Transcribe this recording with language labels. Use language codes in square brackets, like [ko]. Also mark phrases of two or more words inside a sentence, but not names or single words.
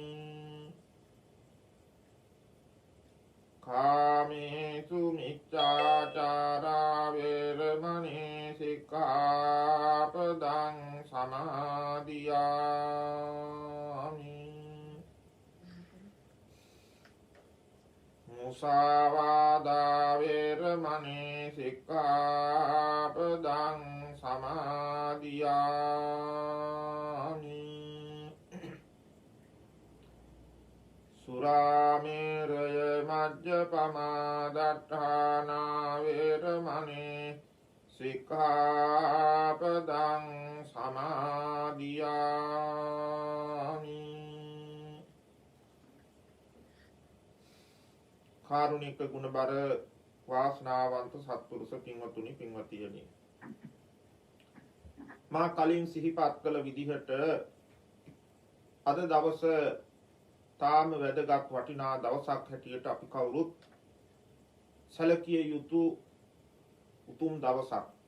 [pi] ကာမေစုမိစ္ဆာจาရာဝေရမဏိစိက္ခာပဒံသမာදිယာမိ မုစာဝါဒဝေရမဏိစိက္ခာပဒံသမာදිယာမိ สุราเมรยมัจจปมาดัฏฐานาเวรมณีสิกขาปดังสมาธิยามิ [si] කාරුණික ගුණබර වාසනාවන්ත සත්පුරුෂ පින්වතුනි පින්වතියනි මා කලින් සිහිපත් කළ විදිහට අද දවස තාම වැදගත් වටිනා දවසක් හැටියට අපි කවුරුත් සැලකිය යුතු උතුම් දවසක්.